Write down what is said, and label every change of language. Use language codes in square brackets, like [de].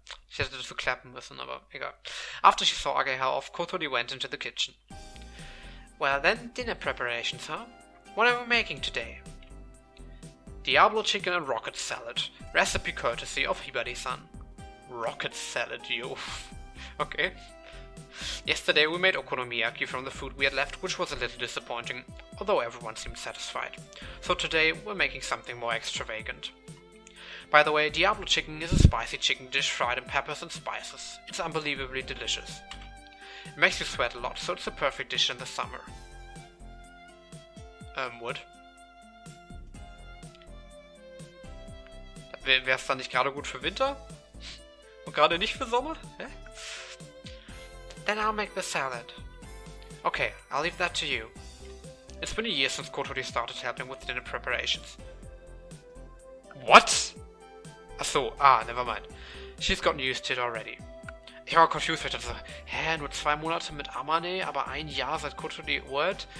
[de] Ich hätte das verklappen müssen, aber egal. [en] After she saw Ageha off, Kotori went into the kitchen. Well then, dinner preparations, huh? What are we making today? Diablo chicken and rocket salad. Recipe courtesy of Hibari-san. Rocket salad, yo. Okay. Yesterday we made okonomiyaki from the food we had left, which was a little disappointing, although everyone seemed satisfied. So today we're making something more extravagant. By the way, Diablo chicken is a spicy chicken dish fried in peppers and spices. It's unbelievably delicious. It makes you sweat a lot, so it's a perfect dish in the summer. What? [de] Wäre es dann nicht gerade gut für Winter? Und gerade nicht für Sommer? [en] Hä? Then I'll make the salad. Okay, I'll leave that to you. It's been a year since Kotori started helping with dinner preparations. What? Achso, never mind. She's gotten used to it already. [de] Ich war confused, weil ich dachte so, nur 2 Monate mit Amane, aber 1 Jahr seit Kotori Word?